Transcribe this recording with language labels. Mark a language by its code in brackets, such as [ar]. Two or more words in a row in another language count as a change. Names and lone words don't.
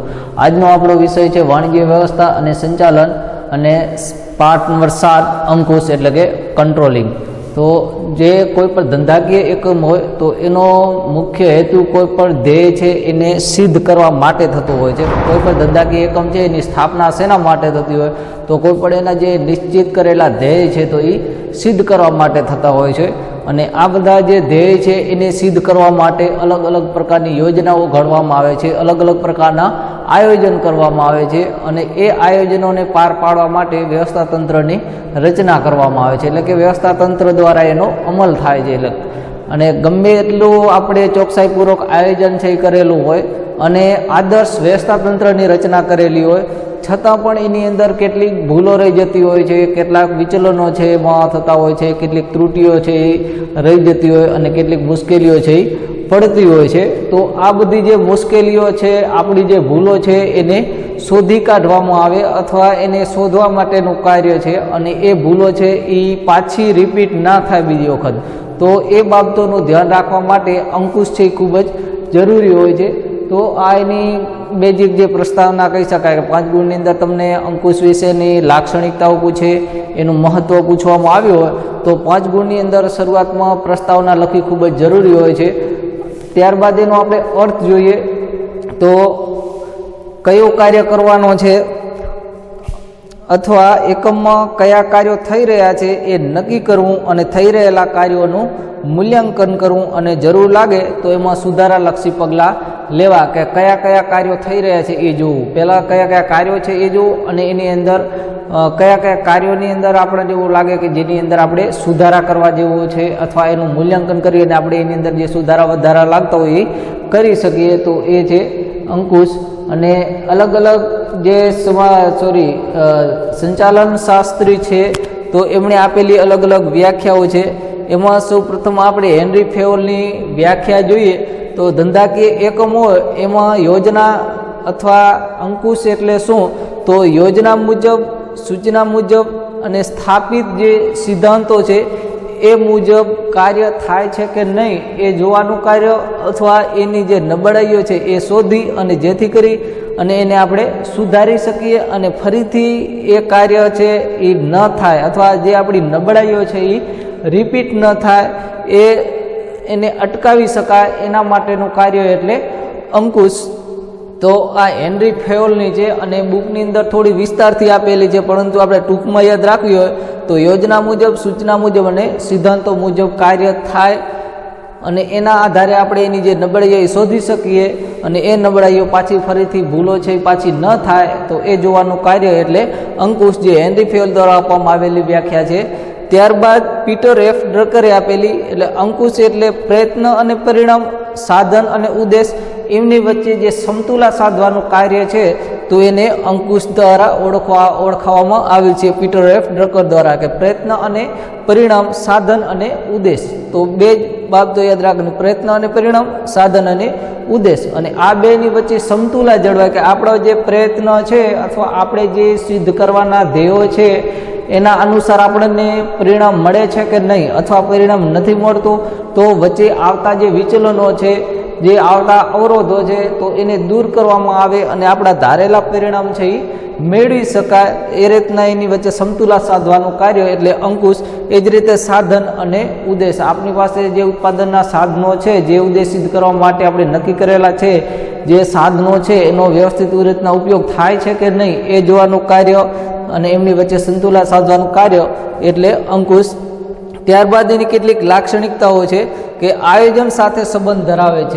[gu] આજનો આપણો વિષય હૈ વાણિજ્ય વ્યવસ્થા અને સંચાલન અને પાઠ નંબર 7 અંકુશ એટલે કે કંટ્રોલિંગ। તો જે કોઈ પર ધંધાકીય એકમ હોય તો એનો મુખ્ય હેતુ કોઈ પર ધ્યેય છે એને સિદ્ધ કરવા માટે થતો હોય છે। કોઈ પર ધંધાકીય એકમ છે એની સ્થાપના સેના માટે થતી હોય તો કોઈ પણ એના જે નિશ્ચિત કરેલા ધ્યેય છે તો ઈ સિદ્ધ કરવા માટે થતા હોય છે। અને આ બધા જે ધ્યેય છે એને સિદ્ધ કરવા માટે અલગ અલગ પ્રકારની યોજનાઓ ઘડવામાં આવે છે, અલગ અલગ પ્રકારના આયોજન કરવામાં આવે છે અને એ આયોજનોને પાર પાડવા માટે વ્યવસ્થા તંત્રની રચના કરવામાં આવે છે। એટલે કે વ્યવસ્થા તંત્ર દ્વારા એનો અમલ થાય છે। અને ગમે એટલું આપણે ચોકસાઈપૂર્વક આયોજન છે કરેલું હોય અને આદર્શ વ્યવસ્થા તંત્રની રચના કરેલી હોય છતાં પણ એની અંદર કેટલીક ભૂલો રહી જતી હોય છે, કેટલાક વિચલનો છે એમાં થતા હોય છે, કેટલીક ત્રુટીઓ છે એ રહી જતી હોય અને કેટલીક મુશ્કેલીઓ છે એ પડતી હોય છે। તો આ બધી જે મુશ્કેલીઓ છે, આપણી જે ભૂલો છે એને શોધી કાઢવામાં આવે અથવા એને શોધવા માટેનું કાર્ય છે અને એ ભૂલો છે એ પાછી રિપીટ ના થાય બીજી વખત। તો એ બાબતોનું ધ્યાન રાખવા માટે અંકુશ છે એ ખૂબ જ જરૂરી હોય છે। તો આ એની બેજિક જે પ્રસ્તાવના કહી શકાય કે 5 ગુણની અંદર તમને અંકુશ વિશેની લાક્ષણિકતાઓ પૂછે, એનું મહત્વ પૂછવામાં આવ્યું હોય તો 5 ગુણની અંદર શરૂઆતમાં પ્રસ્તાવના લખી ખૂબ જ જરૂરી હોય છે। ત્યારબાદ એનો આપણે અર્થ જોઈએ તો કયો કાર્ય કરવાનો છે અથવા એકમમાં કયા કાર્યો થઈ રહ્યા છે એ નક્કી કરવું અને થઈ રહેલા કાર્યોનું મૂલ્યાંકન કરવું અને જરૂર લાગે તો એમાં સુધારાલક્ષી પગલાં લેવા કે કયા કયા કાર્યો થઈ રહ્યા છે એ જોવું। પહેલા કયા કયા કાર્યો છે એ જોવું અને એની અંદર કયા કયા કાર્યોની અંદર આપણે જેવું લાગે કે જેની અંદર આપણે સુધારા કરવા જેવું છે અથવા એનું મૂલ્યાંકન કરીને આપણે એની અંદર જે સુધારા વધારા લાગતા હોય એ કરી શકીએ તો એ છે અંકુશ। અને અલગ અલગ જે સંચાલન શાસ્ત્રી છે તો એમણે આપેલી અલગ અલગ વ્યાખ્યાઓ છે। એમાં સૌ પ્રથમ આપણે હેનરી ફેવલની વ્યાખ્યા જોઈએ તો ધંધાકીય એકમ હોય એમાં યોજના અથવા અંકુશ એટલે શું તો યોજના મુજબ, સૂચના મુજબ અને સ્થાપિત જે સિદ્ધાંતો છે એ મુજબ કાર્ય થાય છે કે નહીં એ જોવાનું કાર્ય અથવા એની જે નબળાઈઓ છે એ શોધી અને જેથી કરી અને એને આપણે સુધારી સકીએ અને ફરીથી એ કાર્ય છે એ ન થાય અથવા જે આપણી નબળાઈઓ છે એ રિપીટ ન થાય એને અટકાવી શકાય એના માટેનું કાર્ય એટલે અંકુશ। તો આ હેનરી ફેવલની છે અને બુકની અંદર થોડી વિસ્તારથી આપેલી છે પરંતુ આપણે ટૂંકમાં યાદ રાખવી હોય તો યોજના મુજબ, સૂચના મુજબ અને સિદ્ધાંતો મુજબ કાર્ય થાય અને એના આધારે આપણે એની જે નબળાઈઓ શોધી શકીએ અને એ નબળાઈઓ પાછી ફરીથી ભૂલો છે પાછી ન થાય તો એ જોવાનું કાર્ય એટલે અંકુશ જે હેનરી ફેવલ દ્વારા આપવામાં આવેલી વ્યાખ્યા છે। ત્યારબાદ પીટર એફ ડ્રકરે આપેલી એટલે અંકુશ એટલે પ્રયત્ન અને પરિણામ, સાધન અને ઉદ્દેશ્ય એમની વચ્ચે જે સમતુલા સાધવાનું કાર્ય છે તો એને અંકુશ દ્વારા ઓળખવામાં આવેલ છે પીટર એફ ડ્રકર દ્વારા કે પ્રયત્ન અને પરિણામ, સાધન અને ઉદ્દેશ્ય। તો બે બાબતો યાદ રાખવાની પ્રયત્ન અને પરિણામ, સાધન અને ઉદ્દેશ્ય અને આ બેની વચ્ચે સમતુલા જળવાય કે આપણો જે પ્રયત્ન છે અથવા આપણે જે સિદ્ધ કરવાના ધ્યેયો છે એના અનુસાર આપણે પરિણામ મળે છે કે નહીં અથવા પરિણામ નથી મળતો તો વચ્ચે આવતા જે વિચલનો છે, જે આવતા અવરોધો છે તો એને દૂર કરવામાં આવે અને આપણા ધારેલા પરિણામ છે એ મેળવી શકાય એ રીતના એની વચ્ચે સમતુલા સાધવાનું કાર્ય એટલે અંકુશ। એ જ રીતે સાધન અને ઉદ્દેશ્ય આપણી પાસે જે ઉત્પાદનના સાધનો છે, જે ઉદ્દેશ્ય સિદ્ધ કરવા માટે આપણે નક્કી કરેલા છે, જે સાધનો છે એનો વ્યવસ્થિત રીતના ઉપયોગ થાય છે કે નહીં એ જોવાનું કાર્ય અને એમની વચ્ચે સંતુલન સાધવાનું કાર્ય એટલે અંકુશ। ત્યારબાદ એની કેટલીક લાક્ષણિકતાઓ છે કે આયોજન સાથે સંબંધ ધરાવે છે।